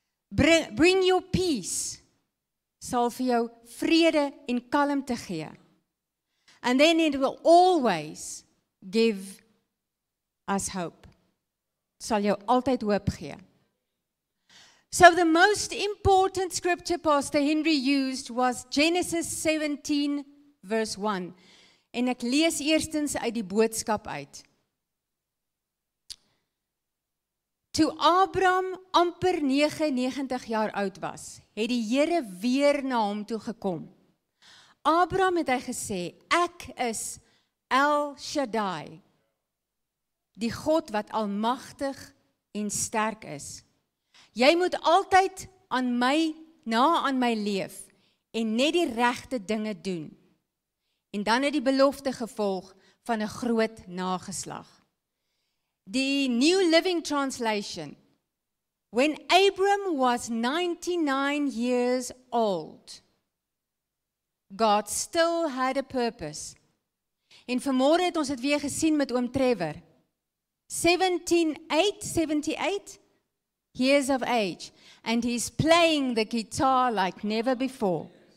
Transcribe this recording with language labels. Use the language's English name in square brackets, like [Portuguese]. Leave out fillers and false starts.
[English] bring your peace, [Afrikaans] sal vir jou vrede en kalmte gee, [English] and then it will always give us hope, [Afrikaans] sal jou altyd hoop gee. [English] So the most important scripture Pastor Henry used was Genesis 17 verse 1. [Afrikaans] En ek lees eerstens uit die boodskap uit. Toe Abraham amper 99 jaar oud was, het die Here weer na hom toe gekom. Abraham het hy gesê, ek is El Shaddai, die God wat almagtig en sterk is. Jy moet altyd aan my leef en net die regte dinge doen. En dan het die belofte gevolg van 'n groot nageslag. [English] Die New Living Translation. When Abram was 99 years old, God still had a purpose. [Afrikaans] En vanmôre het ons dit weer gesien met oom Trevor. [English] 78 years of age, and he's playing the guitar like never before.